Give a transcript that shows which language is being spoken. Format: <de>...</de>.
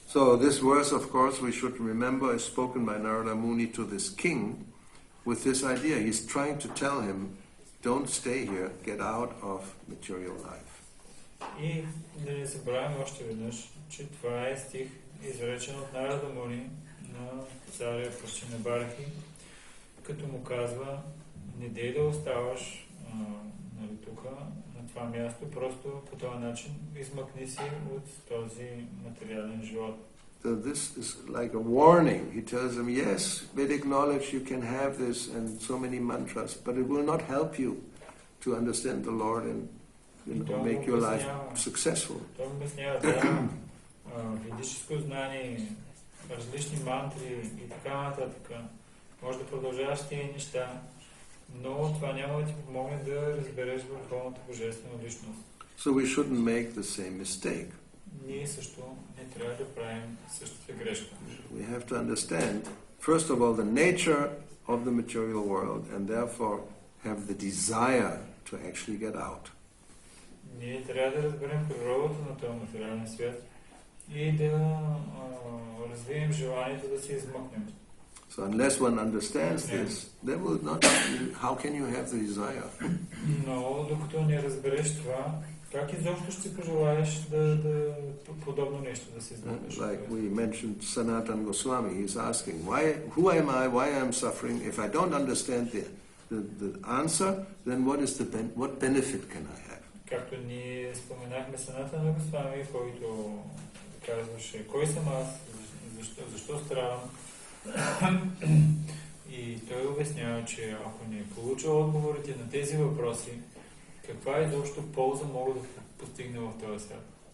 <en>So this verse, of course, we should remember, is spoken by Narada Muni to this king with this idea. He's trying to tell him, don't stay here, get out of material life.</en> <bg>И да не забравяме още веднъж, че това е стих, изречен от Нарада Муни на царя Пашчинабархи, като му казва, не дей да оставаш тук, на това място, просто по този начин измъкни си от този материален живот.</bg> <en>So this is like a warning. He tells them, yes, Vedic knowledge, you can have this and so many mantras, but it will not help you to understand the Lord and make your life successful.</en> <bg>Той обяснява, да, ведическо знание, различни мантри и така нататък. Може да продължаваш тези неща, но това няма да ти помогне да разбереш върховната божествена личност.</bg> <en>So we shouldn't make the same mistake.</en> <bg>Ние също не трябва да правим същата грешка.</bg> <en>We have to understand, first of all, the nature of the material world and therefore have the desire to actually get out.</en> <bg>Ние трябва да разберем природата на този материален свят и да развием желанието да се измъкнем.</bg> <en>So unless one understands this, there will not. How can you have the desire?</en> <bg>Но докато не разбереш това, как изобщо ще пожелаеш да подобно нещо да се измъкнеш?</bg> <en>Like we mentioned, Sanatana Goswami, he's asking, who am I? Why I am suffering? If I don't understand the answer, then what benefit can I have?</en> <bg>Както ние споменахме Санатана Госвами, който казваше, кой съм аз, защо страдам? И той обяснява, че ако не получа отговорите на тези въпроси, каква изобщо полза мога да постигна в този свят?</bg>